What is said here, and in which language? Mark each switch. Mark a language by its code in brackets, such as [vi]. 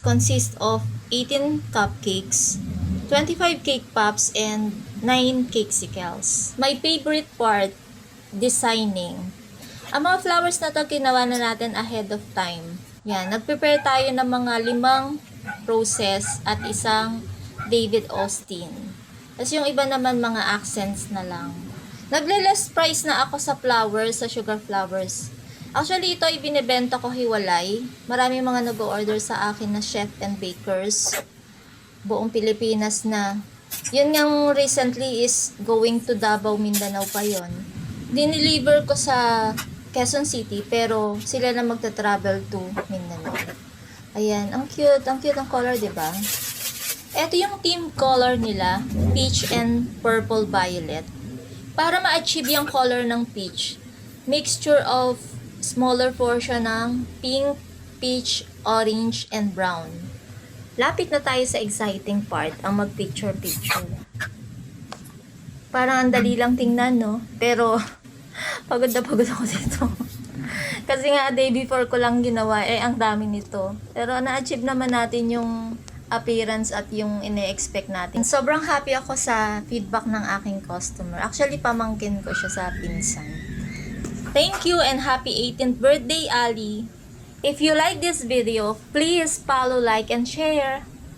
[en] Consist of 18 cupcakes, 25 cake pops, and 9 cakesicles. My favorite part, designing. [tl] Ang mga flowers na to ginawa na natin ahead of time. Yan, nag-prepare tayo ng mga 5 roses at isang David Austin. Tapos yung iba naman mga accents na lang. Nagle-less price na ako sa flowers, sa sugar flowers. Actually, ito ibinebenta ko hiwalay. Maraming mga nag-order sa akin na chef and bakers. Buong Pilipinas na. Yun nga recently is going to Davao, Mindanao pa yon. Dineliver ko sa Quezon City, pero sila na magta-travel to Mindanao. Ayan, ang cute ang color, diba? Ito yung team color nila, peach and purple violet. Para ma-achieve yung color ng peach, [en] mixture of smaller portion [tl] ng pink, peach, orange, and brown. Lapit na tayo sa exciting part, ang mag-picture-picture. Parang ang dali lang tingnan, no? Pero pagod na pagod ako dito. Kasi nga, day before ko lang ginawa, ang dami nito. Pero na-achieve naman natin yung appearance at yung ine-expect natin. Sobrang happy ako sa feedback ng aking customer. Actually, pamangkin ko siya sa pinsan. [en] Thank you and happy 18th birthday, Ali. If you like this video, please follow, like, and share.